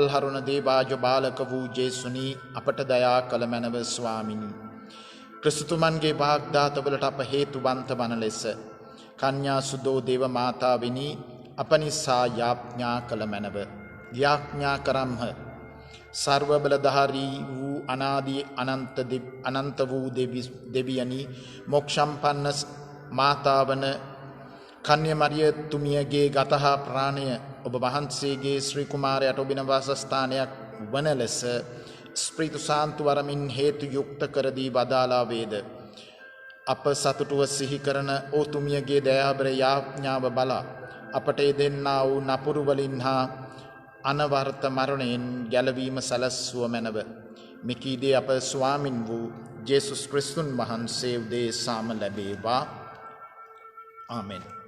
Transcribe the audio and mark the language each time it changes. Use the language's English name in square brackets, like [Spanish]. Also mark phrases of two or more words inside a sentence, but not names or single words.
[Sinhala] හරින දේවාජ බාලක වූ ජේසුනි අපට දයා කළ මැනව ස්වාමිනි ක්‍රිස්තුමන්ගේ වාග්දාතවලට අප හේතුවන්ත වන ලෙස කන්‍යා සුදෝ දේව මාතාවෙනි අප නිසා යාඥා කළ මැනව යාඥා කරම්හ සර්ව බලධාරී වූ අනාදි අනන්ත වූ දේවියනි මෝක්ෂම්පන්න මාතාවන් කන්‍යා මරිය තුමියගේ ගතඃ ප්‍රාණය ඔබ වහන්සේගේ ශ්‍රී කුමාරයාට ඔබින වාසස්ථානයක් වන ලෙස ස්ප්‍රීතු සාන්තු වරමින් හේතු යුක්ත කර දී වදාලා වේද අප සතුටුව සිහි කරන ඕ තුමියගේ දයාබර යාඥාව බලා අපට දෙන්නා වූ නපුරු වලින් හා අනවර්ත මරණයෙන් ගැලවීම සලස්ව මැනව මිකීදේ අප ස්වාමින් වූ ජේසුස් ක්‍රිස්තුන් වහන්සේ උදෙසාම ලැබේවා ආමෙන්.